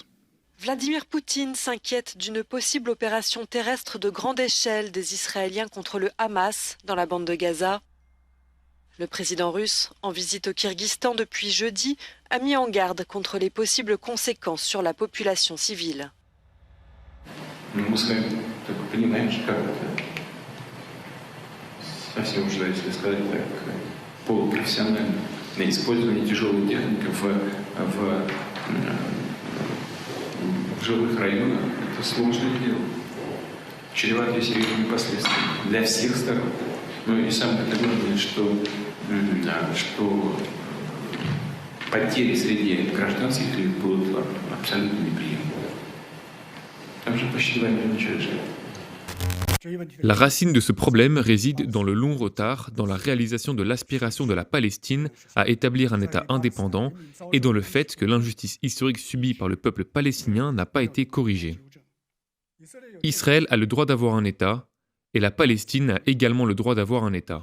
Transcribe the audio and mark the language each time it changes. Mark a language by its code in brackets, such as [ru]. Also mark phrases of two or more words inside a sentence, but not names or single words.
[fr] Vladimir Poutine s'inquiète d'une possible opération terrestre de grande échelle des Israéliens contre le Hamas dans la bande de Gaza. Le président russe, en visite au Kirghizstan depuis jeudi, a mis en garde contre les possibles conséquences sur la population civile. [ru] Совсем уже, если сказать так, полупрофессионально на использование тяжелой техники в жилых районах. Это сложное дело, чреватое серьезными последствиями для всех сторон. Ну и самое главное, что потери среди гражданских лиц будут абсолютно неприемлемы. Там же почти 2 миллиона человек живет. [fr] La racine de ce problème réside dans le long retard dans la réalisation de l'aspiration de la Palestine à établir un État indépendant et dans le fait que l'injustice historique subie par le peuple palestinien n'a pas été corrigée. Israël a le droit d'avoir un État et la Palestine a également le droit d'avoir un État.